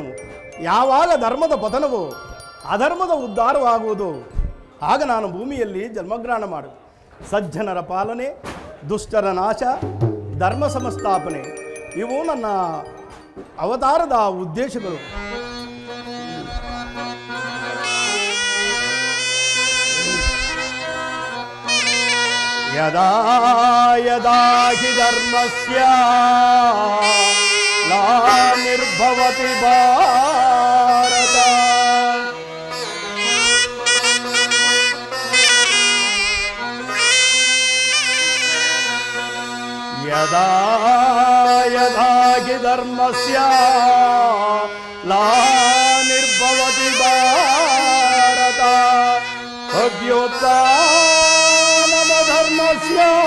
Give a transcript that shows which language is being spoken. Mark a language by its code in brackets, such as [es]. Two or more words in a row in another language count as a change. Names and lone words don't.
[kn] ಯಾವಾಗ ಧರ್ಮದ ಪತನವೋ ಅಧರ್ಮದ ಉದ್ಧಾರವಾಗುವುದು, ಆಗ ನಾನು ಭೂಮಿಯಲ್ಲಿ ಜನ್ಮಗ್ರಹಣ ಮಾಡು. ಸಜ್ಜನರ ಪಾಲನೆ, ದುಷ್ಟರ ನಾಶ, ಧರ್ಮ ಸಂಸ್ಥಾಪನೆ ಇವು ನನ್ನ ಅವತಾರದ ಉದ್ದೇಶಗಳು. [sa] ಯದಾ ಯದಾ ಹಿ ಧರ್ಮಸ್ಯ ಗ್ಲಾನಿರ್ಭವತಿ ಭಾರತ ಯದಾ ಯದಾ ಹಿ ಧರ್ಮಸ್ಯ ಗ್ಲಾನಿರ್ಭವತಿ ಭಾರತ ಅಭ್ಯುತ್ಥಾನಮಧರ್ಮಸ್ಯ